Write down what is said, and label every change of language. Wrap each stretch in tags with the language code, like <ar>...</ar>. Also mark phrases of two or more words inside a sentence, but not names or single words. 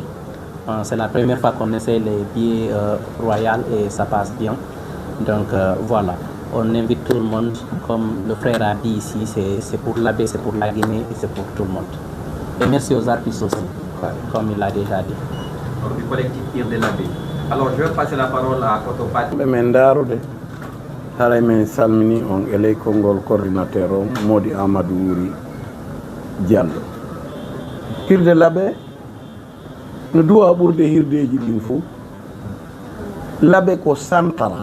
<fr>C'est la première fois qu'on essaie les billets royaux et ça passe bien. Donc voilà, on invite tout le monde, comme le frère a dit ici, c'est pour l'abbé, c'est pour la Guinée et c'est pour tout le monde. Et merci aux artistes aussi, comme il l'a déjà dit. Du collectif Hir de l'abbé. Alors je vais passer la parole à Kotopate.</fr> <ff>haray men salmini on eley konngol coordinateur o Mody Amadou Wuri Diallo. Hirde Laɓe no duwa ɓurde hirdeji ɗin fof, Laɓe ko santara.</ff>